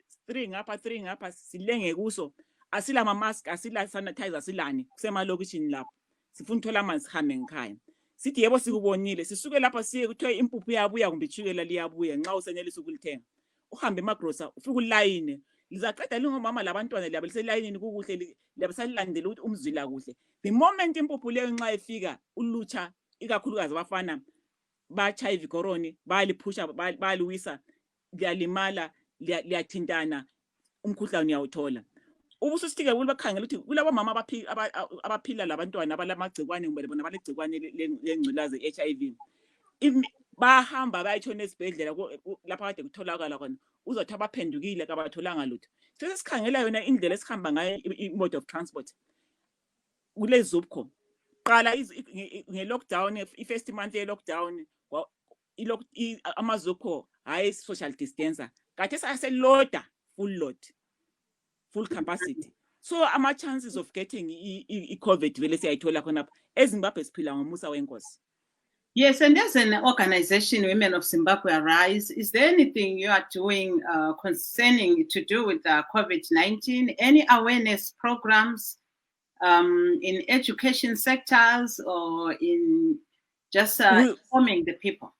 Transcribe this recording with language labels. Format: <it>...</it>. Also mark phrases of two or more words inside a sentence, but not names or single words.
<nd>3 ngapha silenge kuso asila ama-mask asila sanitizer asilani kusemalokishini lapho sifuna uthola amanzi sihambe ngekhaya sithi yebo sikubonile sisuke lapha siye kuthiwe impuphu iyabuya kumbe itshukela liyabuya nxa usenelisa ukulithenga uhambe emagrosa ufike ulayine lizaqeda lingomama labantwana liyabe liselayinini kukuhle liyabe salilandela ukuthi umzila kuhle.</nd> <en>The moment</en> <nd>impuphu leyo nxa ifika ulutsha ikakhulukazi abafana batsha ivikoroni bayaliphusha bayaliwisa liyalimala liyathintana umkhuhlane uyawuthola. Ubusisike bakhangela ukuthi kulabo mama abaphila labantwana abalamagcikwane kumbe bona balegcikwane lengculazi HIV bahamba bayitshona esibhedlela lapha kade kutholakala khona uzothi abaphendukile kabatholanga lutho. Sesikhangela yona indlela esihamba ngayo</nd> <en>i-mode of transport</en> <nd>kule Zupco qala nge-lockdown</nd> <en>i-first month</en> <nd>ye-lockdown ama-Zupco hayi</nd> <en>social distancer</en> <nd>kade saseloda</nd> <en>full capacity.</en> <nd>So</nd> <en>ama-chances of getting</en> <nd>i-COVID vele siyayithola khonapha eZimbabwe siphila ngomusa wenkosi.</nd> <en>Yes, and as an organization, Women of Zimbabwe Arise, is there anything you are doing concerning to do with COVID-19? Any awareness programs in education sectors or in just informing the people?</en>